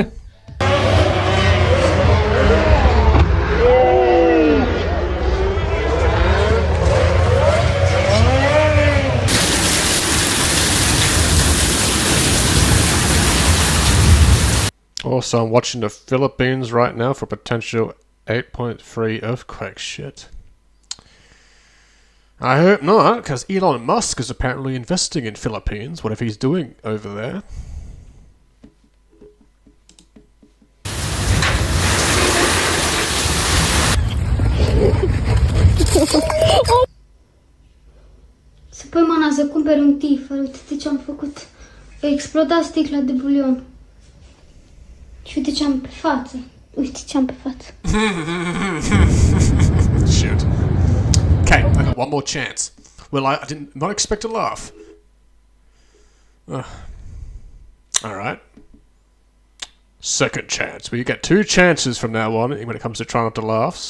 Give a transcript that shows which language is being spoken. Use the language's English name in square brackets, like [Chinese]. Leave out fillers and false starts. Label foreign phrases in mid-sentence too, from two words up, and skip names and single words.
[English] Also, I'm watching the Philippines right now for potential 8.3 earthquake shit. I hope not, because Elon Musk is apparently investing in Philippines, whatever he's doing over there. [Romanian] Să pui mâna să cumperi un tifă, uite ce am făcut. A explodat sticla de bulion. Și uite ce am pe față. Uite ce am pe față. [English] Shit. Okay, I got one more chance. Well, I did not expect a laugh. Alright. Second chance. We get 2 chances from now on when it comes to trying not to laughs.